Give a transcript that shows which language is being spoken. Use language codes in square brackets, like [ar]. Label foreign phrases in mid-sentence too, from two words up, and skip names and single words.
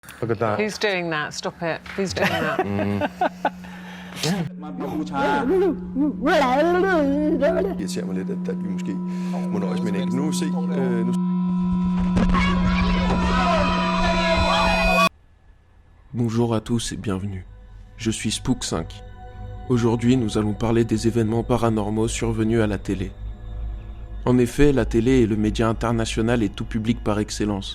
[en] Look at that. Who's doing that? Stop it. Who's doing that? [da] Det irriterer mig lidt, at vi måske må nøjes med en enkelt. Nu se. [fr] Bonjour à tous et bienvenue. Je suis Spook5. Aujourd'hui, nous allons parler des événements paranormaux survenus à la télé. En effet, la télé est le média international et tout public par excellence.